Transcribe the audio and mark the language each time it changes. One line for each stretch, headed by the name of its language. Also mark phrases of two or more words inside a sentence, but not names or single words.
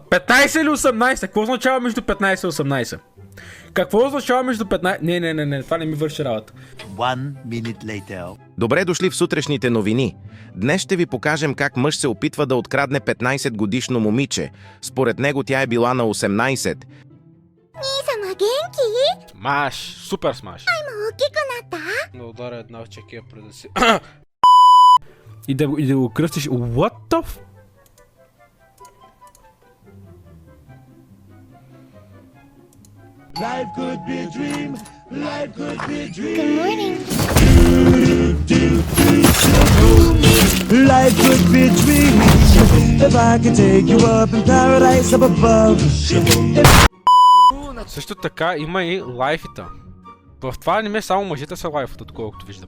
Bulgarian: 15 или 18? Какво означава между 15 и 18? Какво означава между 15... Не, това не ми върши работа.
English: 1 minute later.
Bulgarian: Добре дошли в сутрешните новини. Днес ще ви покажем как мъж се опитва да открадне 15-годишно момиче. Според него тя е била на 18.
Japanese: 兄様元気
Bulgarian: Смаш! Супер смаш!
Japanese: もう大きくなった
Bulgarian: Да ударя една в чекия преди да си... и да го кръстиш...
English: What the f... Life could be a dream. Life could be a dream. Good morning Life could be a dream. If I could take you up in paradise up above.
Bulgarian: Също така има и лайфита. В това аниме само мъжете са лайфата, доколкото виждам.